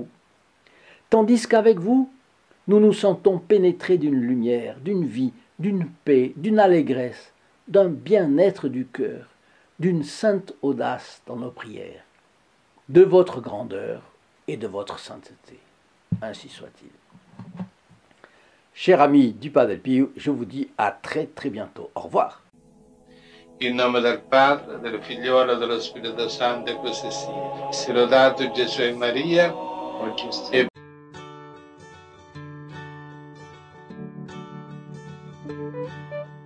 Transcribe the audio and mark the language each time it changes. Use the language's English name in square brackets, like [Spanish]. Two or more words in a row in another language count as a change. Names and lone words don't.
[French] Tandis qu'avec vous, nous nous sentons pénétrés d'une lumière, d'une vie, d'une paix, d'une allégresse, d'un bien-être du cœur, d'une sainte audace dans nos prières, de votre grandeur et de votre sainteté. Ainsi soit-il. Chers amis du Padre Pio, je vous dis à très très bientôt. Au revoir. [Italian] In nome del Padre, del Figliolo e dello Spirito Santo, e così sia. Sia lodato Gesù e Maria, e